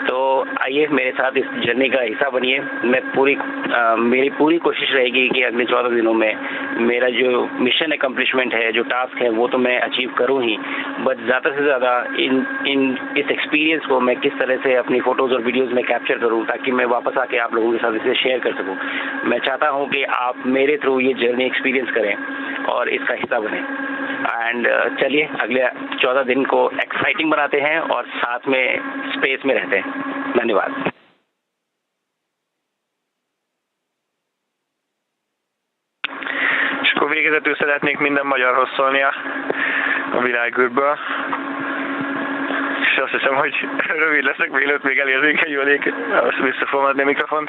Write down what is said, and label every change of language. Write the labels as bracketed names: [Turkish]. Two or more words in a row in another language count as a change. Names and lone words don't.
[Hindi] तो आइए मेरे साथ इस जर्नी का हिस्सा बनिए। मेरी पूरी कोशिश रहेगी कि अगले 14 दिनों में मेरा जो [English] mission accomplishment [Hindi] है, जो टास्क है, वो तो मैं अचीव करूँ ही, बट ज़्यादा से ज़्यादा इस एक्सपीरियंस को मैं किस तरह से अपनी फ़ोटोज़ और वीडियोज़ में कैप्चर करूँ, ताकि मैं वापस आके आप लोगों के साथ इसे शेयर कर सकूँ। मैं चाहता हूँ कि आप मेरे थ्रू ये जर्नी एक्सपीरियंस करें और इसका हिस्सा बने। एंड चलिए अगले 14 दिन को एक्साइटिंग बनाते हैं और साथ में स्पेस में रहते हैं। धन्यवाद। [Hungarian] És akkor végezetül szeretnék minden magyarhoz szólni a világűrből. És azt hiszem, hogy rövid leszek, mielőtt még elérzékenyülnék, azt vissza fogom adni a mikrofont.